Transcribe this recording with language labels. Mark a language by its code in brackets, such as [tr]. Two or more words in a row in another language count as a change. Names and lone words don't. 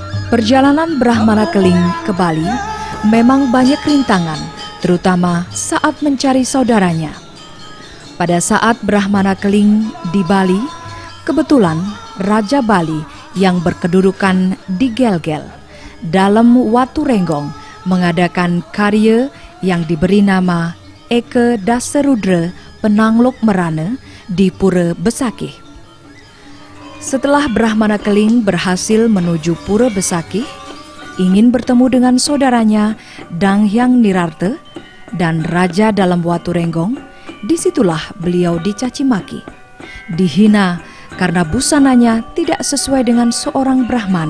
[id] Perjalanan Brahmana Keling ke Bali memang banyak rintangan, terutama saat mencari saudaranya. Pada saat Brahmana Keling di Bali, kebetulan Raja Bali yang berkedudukan di Gelgel dalam Watu Renggong mengadakan karya yang diberi nama Eka Daserudra Penanglok Merana di Pura Besakih. Setelah Brahmana Keling berhasil menuju Pura Besakih, ingin bertemu dengan saudaranya Dang Hyang Nirarte dan Raja dalam Watu Renggong, disitulah beliau dicaci maki, dihina karena busananya tidak sesuai dengan seorang Brahmana.